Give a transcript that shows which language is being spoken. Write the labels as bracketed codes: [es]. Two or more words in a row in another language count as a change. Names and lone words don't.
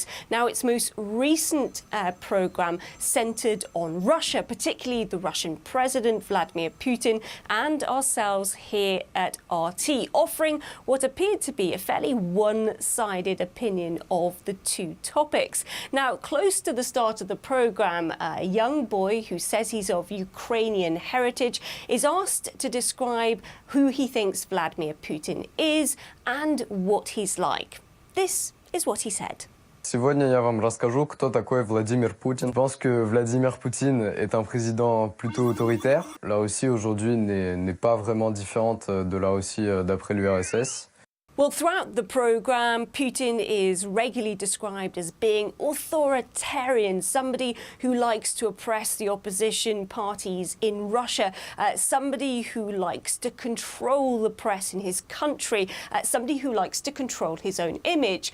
[en] Now, its most recent programme centred on Russia, particularly the Russian President Vladimir Putin and ourselves here at RT, offering what appeared to be a fairly one-sided opinion of the two topics. Now, close to the start of the programme, a young boy who says he's of Ukrainian heritage is asked to describe who he thinks Vladimir Putin is and what he's like. This is what he said. [ru] Сегодня я вам расскажу, кто такой Владимир Путин. [fr] Je pense que Vladimir Putin est un président plutôt autoritaire. La Russie aujourd'hui n'est pas vraiment différente de la Russie d'après l'URSS. [en] Well, throughout the programme, Putin is regularly described as being authoritarian, somebody who likes to oppress the opposition parties in Russia, somebody who likes to control the press in his country, somebody who likes to control his own image.